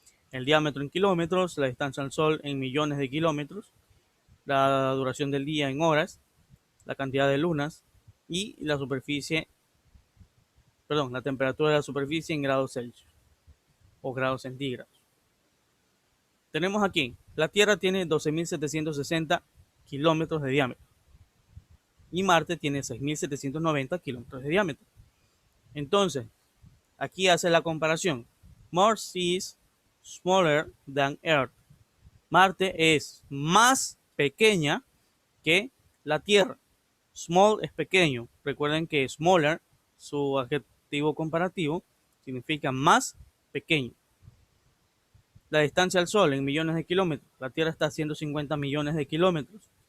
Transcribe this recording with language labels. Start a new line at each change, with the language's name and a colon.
Spanish: El diámetro en kilómetros, la distancia al Sol en millones de kilómetros, la duración del día en horas, la cantidad de lunas y la superficie, perdón, la temperatura de la superficie en grados Celsius o grados centígrados. Tenemos aquí, la Tierra tiene 12.760 kilómetros de diámetro y Marte tiene 6.790 kilómetros de diámetro. Entonces, aquí hace la comparación.
English: Mars is smaller than Earth.
Spanish: Marte es más pequeña que la Tierra. Small es pequeño. Recuerden que smaller, su adjetivo comparativo, significa más pequeño. La distancia al Sol en millones de kilómetros. La Tierra está a 150 millones de kilómetros.